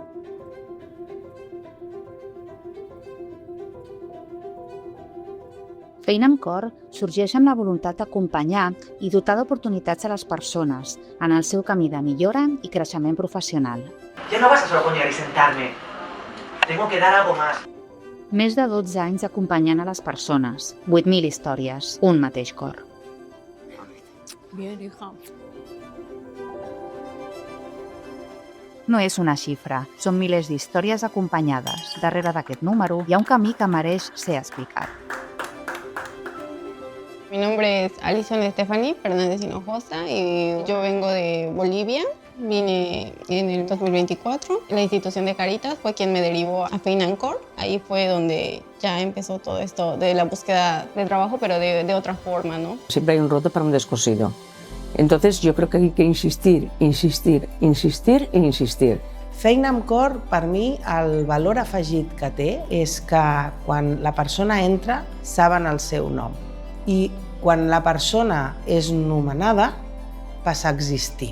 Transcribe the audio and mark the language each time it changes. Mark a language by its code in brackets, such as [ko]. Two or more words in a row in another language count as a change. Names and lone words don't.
[ca] Feina amb cor sorgeix amb la voluntat d'acompanyar i dotar d'oportunitats a les persones en el seu camí de millora i creixement professional. [es] Ya no basta solo con llegar y sentarme. Tengo que dar algo más. [ca] Més de 12 anys acompanyant a les persones, 8.000 històries, un mateix cor. [es] Bien, hija. [ca] No és una xifra, són milers d'històries acompanyades. Darrere d'aquest número hi ha un camí que mereix ser explicat. [es] Mi nombre es Alison Stephanie Fernández Hinojosa y yo vengo de Bolivia. Vine en el 2024. La institución de Caritas fue quien me derivó a FEINANCOR. Ahí fue donde ya empezó todo esto de la búsqueda de trabajo, pero de otra forma, ¿no? Siempre hay un roto para un descosido. Entonces yo creo que hay que insistir, insistir, insistir e insistir. [ca] Feina amb cor, per mi, el valor afegit que té és que quan la persona entra, saben el seu nom. I quan la persona és nomenada, passa a existir.